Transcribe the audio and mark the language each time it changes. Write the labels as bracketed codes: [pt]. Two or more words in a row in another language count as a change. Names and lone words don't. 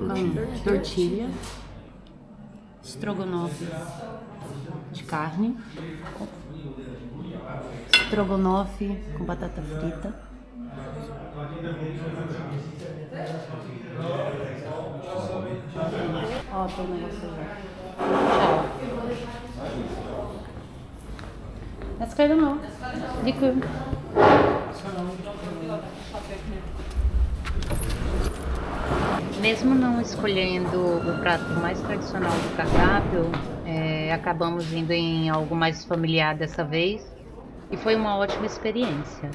[pt] tortilha, estrogonofe de carne, estrogonofe com batata frita, ó, tem um negócio já. Tchau. [sv] Jag ska göra nå. Det är kul. [pt] Mesmo não escolhendo o prato mais tradicional do cardápio, acabamos indo em algo mais familiar dessa vez e foi uma ótima experiência.